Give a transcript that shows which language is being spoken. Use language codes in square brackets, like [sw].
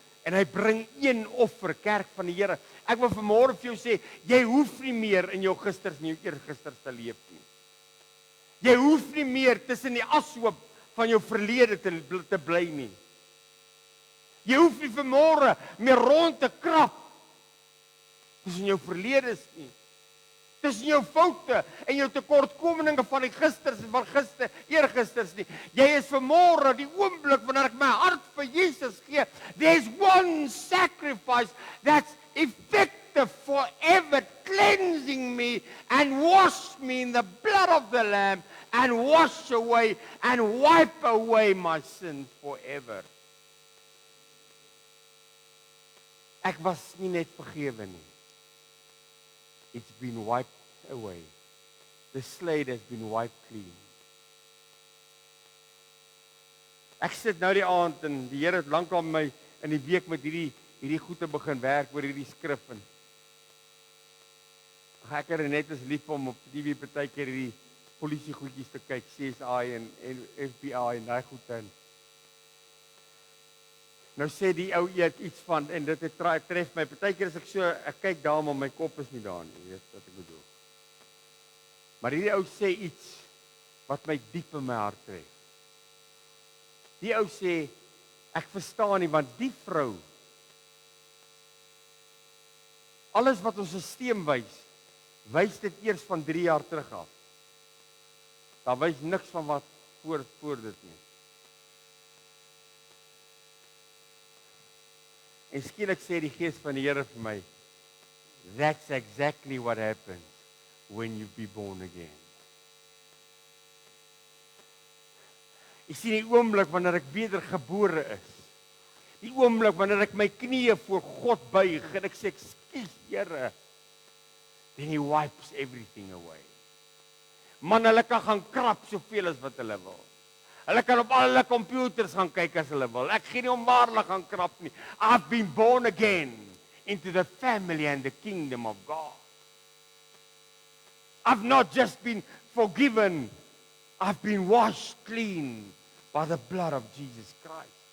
[af] En hy bring een offer, kerk van die Here. Ek wil vanmôre vir jou sê, jy hoef nie meer in jou gisters en jou eergisters te leef nie. Jy hoef nie meer tussen die ashoop van jou verlede te bly nie. Jy hoef nie vanmôre meer rond te krap tussen jou verledes nie. Tussen jou foute en jou tekortkominge van die gisters en van eergisters nie. Jy is vanmôre die oomblik wanneer ek my hart vir Jesus gee. [en] There's one sacrifice that's effective forever, cleansing me and wash me in the blood of the Lamb and wash away and wipe away my sins forever. [af] Ek was nie net vergewe nie. [en] It's been wiped away. The slate has been wiped clean. [af] Ek sit nou die aand en die Here het lankal my in die week met hierdie goeie begin werk oor hierdie skrif en ek het net as lief om op TV partykeer hierdie polisie goedjies te kyk, CSI en FBI en daai goede. Nou sê die ou iets van en dit tref my. Partykeer as ek kyk daar maar my kop is nie daar nie, jy weet wat ek bedoel. Maar hierdie ou sê iets wat my diep in my hart tref. Die ou sê ek verstaan nie want die vrou alles wat ons stelsel wys dit eers van 3 jaar terug af. Daar wys niks van wat voor dit nie. En skielik sê die Gees van die Here vir my, [en] that's exactly what happens when you be born again. [af] Ek sien die oomblik wanneer ek wedergebore is. Die oomblik wanneer ek my knieë voor God buig en ek sê, ekskuus Here, [en] then he wipes everything away. [af] Man, hulle kan gaan krap soveel as wat hulle wil. Hulle kan op al hulle computers gaan kyk as hulle wil. Ek gee nie om waar hulle gaan krap nie. [en] I've been born again into the family and the kingdom of God. I've not just been forgiven, I've been washed clean by the blood of Jesus Christ.